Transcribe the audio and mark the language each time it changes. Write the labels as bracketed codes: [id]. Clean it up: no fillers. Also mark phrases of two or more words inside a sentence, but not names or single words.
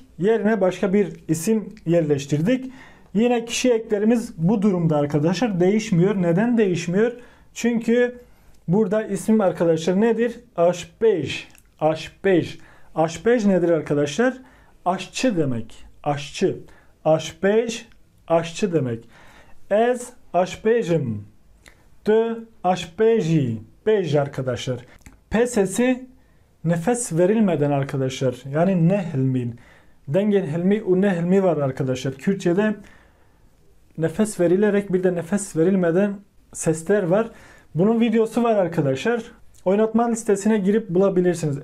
[tr] Yerine başka bir isim yerleştirdik. Yine kişi eklerimiz bu durumda arkadaşlar değişmiyor. Neden değişmiyor? Çünkü burada isim arkadaşlar nedir? [ku] Aşpej. Aşpej. [tr] Aşpej nedir arkadaşlar? Aşçı demek. Aşçı. Aşpej, aşçı demek. [ku] Ez aşpejim. Du aşpeji. [tr] Bej arkadaşlar. P sesi nefes verilmeden arkadaşlar. Yani [ku] ne hilmin. Dengen hilmi, ne hilmi [tr] var arkadaşlar. Kürtçe'de nefes verilerek bir de nefes verilmeden sesler var. Bunun videosu var arkadaşlar. Oynatma listesine girip bulabilirsiniz.